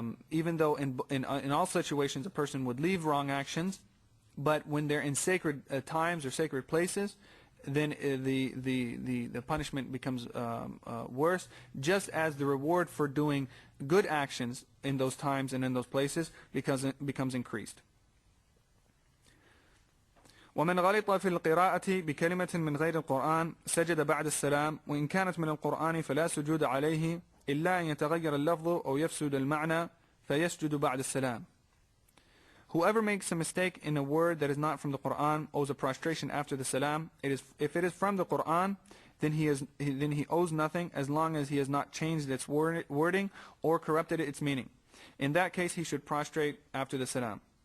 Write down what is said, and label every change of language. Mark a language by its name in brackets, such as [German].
[English] Even though in all situations a person would leave wrong actions, but when they're in sacred times or sacred places, then the punishment becomes worse, just as the reward for doing good actions in those times and in those places becomes increased. [Arabic] ومن غلط في القراءة بكلمة من غير القرآن سجد بعد السلام وإن كانت من القرآن فلا سجود عليه إلا أن يتغير اللفظ أو يفسد المعنى فيسجد بعد السلام. [English] Whoever makes a mistake in a word that is not from the Quran owes a prostration after the salam. If it is from the Quran, then he owes nothing as long as he has not changed its wording or corrupted its meaning. In that case, he should prostrate after the salam.